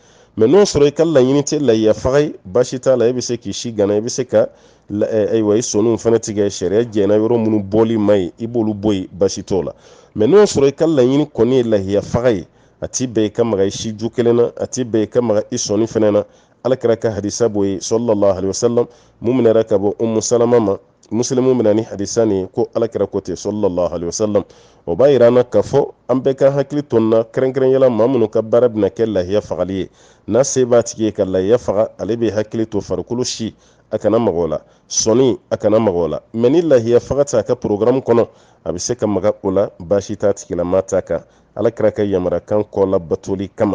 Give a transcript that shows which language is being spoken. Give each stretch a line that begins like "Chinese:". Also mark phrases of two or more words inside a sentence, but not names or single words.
Bambara: Mais n'o sɔrɔ i ka laɲini tɛ lahiya faga ye, basi t'a la, i bɛ se k'i si gana, i bɛ se ka ayiwa i sɔnniw fana tigɛ, sariya jɛna yɔrɔ minnu bɔli ma ye i b'olu bɔ yen, basi t'o la. Mais n'o sɔrɔ i ka laɲini kɔni ye lahiya faga ye, a t'i bɛn i ka maga i si ju kelen na, a t'i bɛn i ka maga i sɔnni fana na. Alakira ka hadisa b'o ye
Arabic: صلى الله عليه وسلم,
Bambara: mun minɛra ka bɔ Ummu Salama ma. Muslimu minɛ ni hadisa nin ko alakira ko ten
Arabic: صلى الله عليه وسلم.
Bambara: O b'a yira an na k'a fɔ an bɛɛ ka hakili to nin na kɛrɛnkɛrɛnyala maa minnu ka baara bɛna kɛ lahiya fagali ye. N'a se b'a tigi ye ka lahiya faga, ale bɛ hakili to farikolo si a kana maga o la, sɔnni a kana maga o la. Mais ni lahiya faga t'a ka programme kɔnɔ a bɛ se ka maga o la, baasi t'a tigilama t'a kan, alakira ka yamarakan kɔ la batoli kama.